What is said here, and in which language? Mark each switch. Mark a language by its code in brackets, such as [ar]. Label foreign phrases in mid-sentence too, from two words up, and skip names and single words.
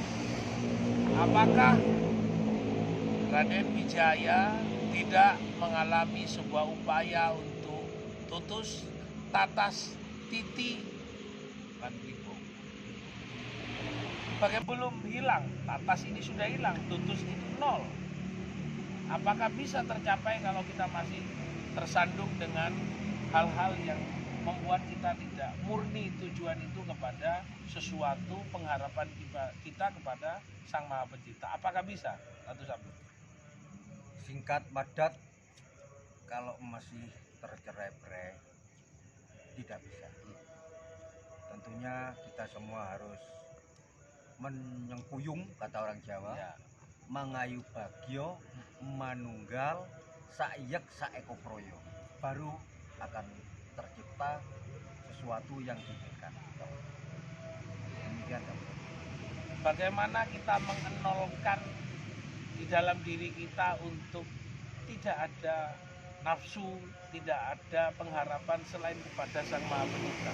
[id] Apakah Raden Wijaya tidak mengalami sebuah upaya untuk tutus, tatas, titi, dan lipo? Bagaimana belum hilang? Tatas ini sudah hilang, tutus ini nol. Apakah bisa tercapai kalau kita masih tersandung dengan hal-hal yang membuat kita tidak murni tujuan itu kepada sesuatu pengharapan kita kepada Sang Maha Pencipta? Apakah bisa? Satu-satu. Singkat padat, kalau masih tercerai-berai tidak bisa. Tentunya kita semua harus menyengkuyung, kata orang Jawa, Ya. [jv] mangayu bagyo, manunggal, saiyek saeko proyo, [id] baru akan tercipta sesuatu yang diinginkan. Demikian, Pak. Bagaimana kita mengenolkan di dalam diri kita untuk tidak ada nafsu, tidak ada pengharapan selain kepada Sang Maha Pencipta?